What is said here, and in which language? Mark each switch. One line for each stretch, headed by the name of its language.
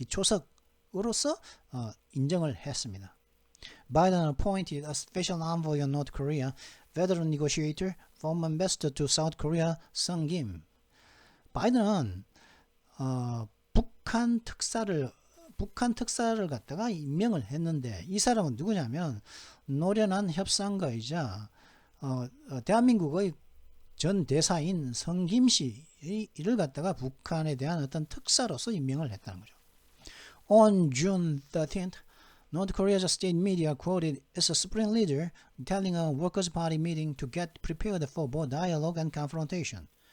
Korean: 기초석으로서 인정을 했습니다.
English: Biden appointed a special envoy on North Korea, veteran negotiator, former ambassador to South Korea, Sung Kim.
Korean: 바이든은 북한 특사를 갖다가 임명을 했는데, 이 사람은 누구냐면 노련한 협상가이자 대한민국의 전 대사인 성김 씨를 갖다가 북한에 대한 어떤 특사로서 임명을 했다는 거죠.
English: On June 13th, North Korea's state media quoted its supreme leader telling a Workers' Party meeting to get prepared for both dialogue and confrontation.